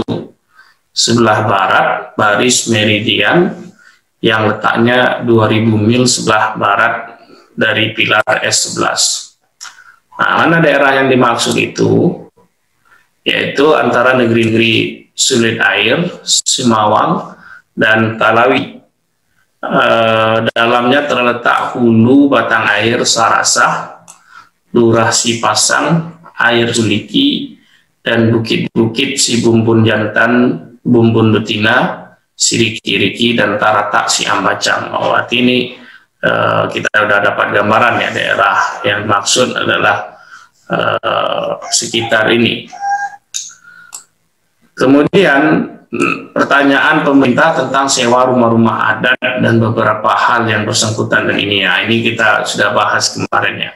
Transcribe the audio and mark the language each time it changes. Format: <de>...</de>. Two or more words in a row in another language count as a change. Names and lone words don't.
<id>Sebelah barat baris meridian yang letaknya 2.000 mil sebelah barat dari pilar S11. Nah, mana daerah yang dimaksud itu? Yaitu antara negeri-negeri Sulit Air, Simawang, dan Talawi. Dalamnya terletak hulu batang air Sarasah, Lurah Sipasang, Air Suliki, dan bukit-bukit si Bumbun Jantan, Bumbun Betina, Siriki-Riki, dan Taratak si Ambacang. Oh, arti ini kita sudah dapat gambaran ya, daerah yang maksud adalah sekitar ini. Kemudian pertanyaan pemerintah tentang sewa rumah-rumah adat dan beberapa hal yang bersangkutan dengan ini ya, ini kita sudah bahas kemarin ya.</id>